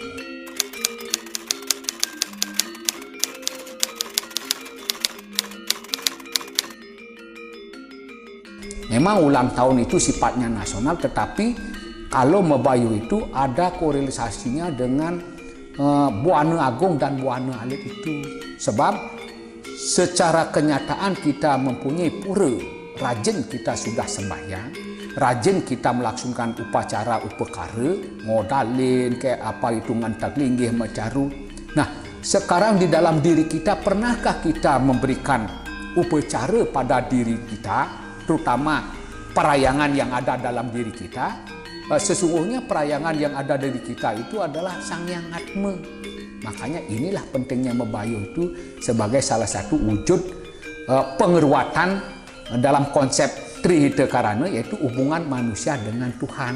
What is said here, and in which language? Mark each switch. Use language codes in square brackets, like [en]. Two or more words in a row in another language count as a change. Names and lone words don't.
[id] Memang ulang tahun itu sifatnya nasional, tetapi kalau membayuh itu ada korelasinya dengan Buana Agung dan Buana Alit itu. Sebab secara kenyataan kita mempunyai pura, rajin kita sudah sembahyang, rajin kita melaksanakan upacara upekara, ngodalin kayak apa itu [ban] ngantak linggih macaru. [id] Nah, sekarang di dalam diri kita, pernahkah kita memberikan upacara pada diri kita, terutama perayangan yang ada dalam diri kita? Sesungguhnya perayangan yang ada dari kita itu adalah Sang Hyang Atma. Makanya inilah pentingnya membayuh itu sebagai salah satu wujud pengeruatan dalam konsep Trihita Karana, yaitu hubungan manusia dengan Tuhan.